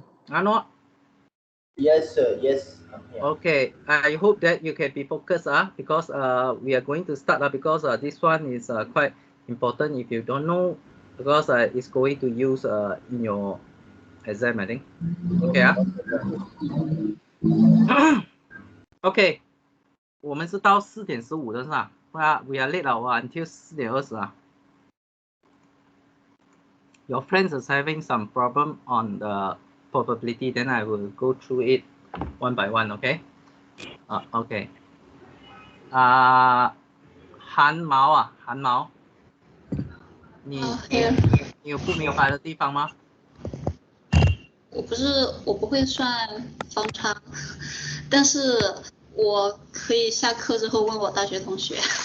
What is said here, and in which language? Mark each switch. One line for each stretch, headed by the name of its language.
English: Arnold? Yes, sir. Yes, I'm here. Okay, I hope that you can be focused because we are going to start because this one is quite important if you don't know, because it's going to use in your exam, I think.
Chinese: Okay OK， 我们是到4点15的是吧？
English: We are late until 4点20 Your friends is having some problem on the probability, then I will go through it one by one, okay? OK。
Chinese: 韩毛，你有不明白的地方吗？我不会算方差，但是我可以下课之后问我大学同学。